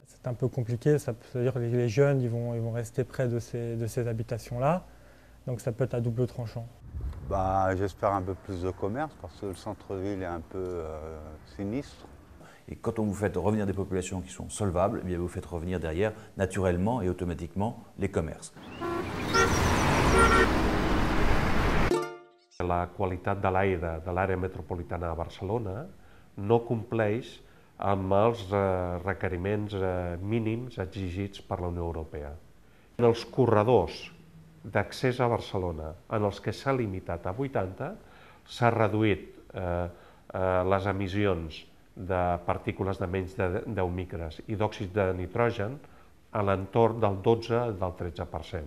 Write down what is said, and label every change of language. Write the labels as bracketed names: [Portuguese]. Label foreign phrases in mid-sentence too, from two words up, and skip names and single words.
[French] C'est un peu compliqué, ça veut dire que les jeunes ils vont rester près de ces habitations-là, donc ça peut être à double tranchant. J'espère un peu plus de commerce parce que le centre-ville est un peu sinistre. Et quand on vous fait revenir des populations qui sont solvables, eh bien vous faites revenir derrière, naturellement et automatiquement, les commerces. [Catalan] La qualitat de l'aire de l'àrea metropolitana de Barcelona no compleix amb els requeriments mínims exigits per la Unió Europea. En els corredors d'accés a Barcelona, en els que s'ha limitat a 80, s'ha reduït les emissions de partícules de menys de 10 micres i d'òxid de nitrogen a l'entorn del 12 del 13%.